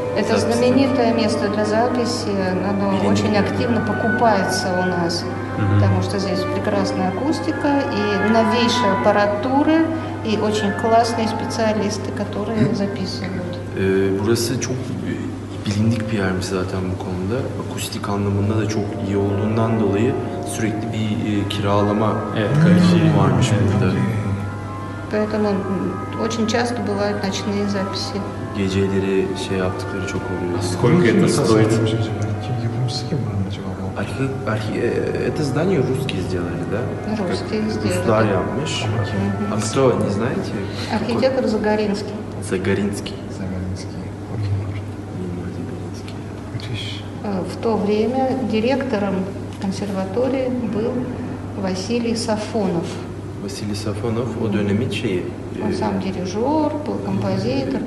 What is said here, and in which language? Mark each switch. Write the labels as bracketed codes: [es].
[ru] это знаменитое место для записи. Оно очень активно покупается у нас, потому что здесь прекрасная акустика и новейшая аппаратура и очень классные специалисты, которые записывают. [tr] Burası çok bilindik bir yermiş zaten bu konuda. Akustik anlamında da çok iyi olduğundan dolayı sürekli bir kiralama durumu varmış burada. [ru] Поэтому очень часто бывают ночные записи. [tr] Geceleri şey yaptıkları çok oluyor. [ru] Сколько это стоит? [tr] Tasarlamış acaba? Kim yapımcısı kim buranın acaba bu? [ru] Это здание русские сделали, да? Русские сделали. [tr] Ruslar yapmış. [ru] А кто, не знаете? Архитектор Загоринский. Загоринский. [tr] Zagarinski. Okey. Mimar Загоринский. Müthiş. [ru] В то время директором консерватории был Василий Сафонов. [tr] Vasily Safonov o dönemin şeyi. [ru] Он сам дирижер, был композитор,